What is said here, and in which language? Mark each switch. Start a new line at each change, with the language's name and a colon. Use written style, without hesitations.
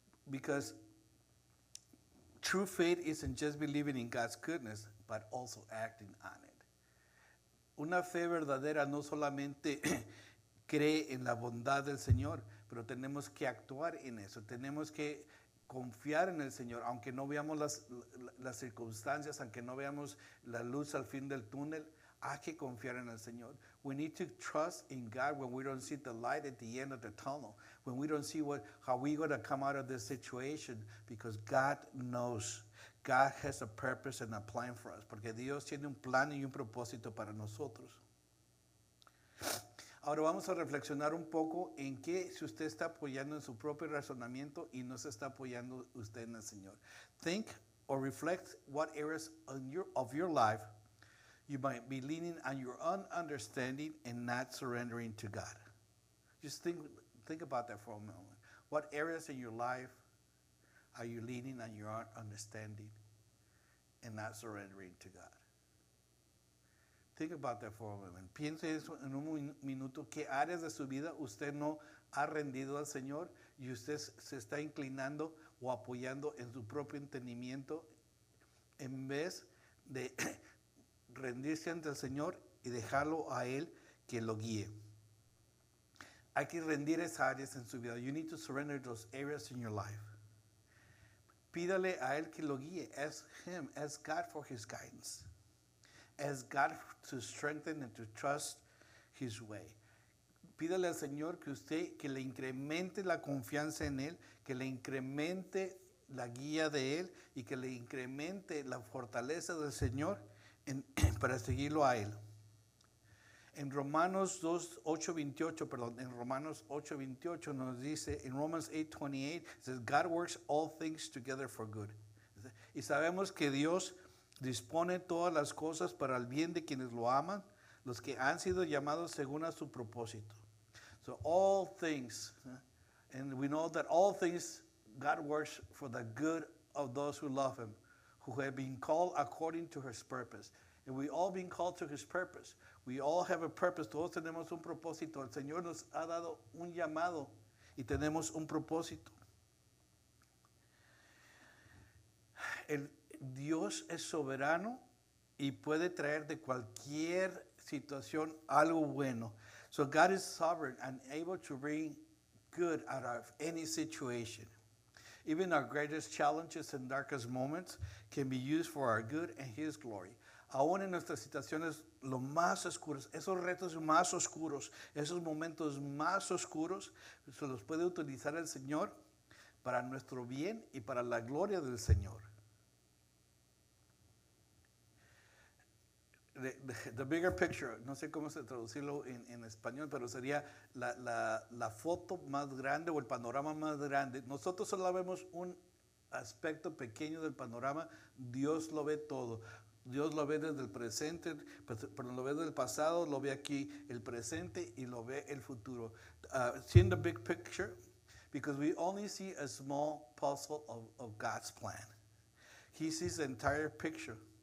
English: Because true faith isn't just believing in God's goodness, but also acting on it.
Spanish: Una fe verdadera no solamente cree en la bondad del Señor, pero tenemos que actuar en eso. Tenemos que confiar en el Señor, aunque no veamos las circunstancias, aunque no veamos la luz al fin del túnel. Hay que confiar en el Señor.
English: We need to trust in God when we don't see the light at the end of the tunnel, when we don't see how we're going to come out of this situation, because God knows. God has a purpose and a plan for us,
Spanish: porque Dios tiene un plan y un propósito para nosotros. Ahora vamos a reflexionar un poco en qué si usted está apoyando en su propio razonamiento y no se está apoyando usted en el Señor.
English: Think or reflect what areas of your life you might be leaning on your own understanding and not surrendering to God. Just think about that for a moment. What areas in your life are you leaning on your own understanding and not surrendering to God? Think about that for a moment.
Spanish: Piense eso en un minuto. ¿Qué áreas de su vida usted no ha rendido al Señor y usted se está inclinando o apoyando en su propio entendimiento en vez de rendirse ante el Señor y dejarlo a Él que lo guíe? Hay que rendir esas áreas en su vida.
English: You need to surrender those areas in your life.
Spanish: Pídale a Él que lo guíe.
English: Ask Him, ask God for His guidance. Ask God to strengthen and to trust His way.
Spanish: Pídale al Señor que le incremente la confianza en Él, que le incremente la guía de Él y que le incremente la fortaleza del Señor para seguirlo a Él. En Romanos 8:28 nos dice,
English: en Romans 8:28, it says, God works all things together for good.
Spanish: Y sabemos que Dios dispone todas las cosas para el bien de quienes lo aman, los que han sido llamados según a su propósito.
English: So all things, and we know that all things God works for the good of those who love Him, who have been called according to His purpose. And we all been called to His purpose. We all have a purpose.
Spanish: Todos tenemos un propósito. El Señor nos ha dado un llamado y tenemos un propósito. Dios es soberano y puede traer de cualquier situación algo bueno.
English: So God is sovereign and able to bring good out of any situation. Even our greatest challenges and darkest moments can be used for our good and His glory.
Spanish: Aún en nuestras situaciones lo más oscuras, esos retos más oscuros, esos momentos más oscuros, se los puede utilizar el Señor para nuestro bien y para la gloria del Señor.
English: The bigger picture,
Spanish: no sé cómo se traducirlo en español, pero sería la foto más grande o el panorama más grande. Nosotros solo vemos un aspecto pequeño del panorama, Dios lo ve todo. Dios lo ve desde el presente, pero lo ve del pasado, lo ve aquí el presente y lo ve el futuro.
English: Seeing the big picture, because we only see a small puzzle of God's plan. He sees the entire picture.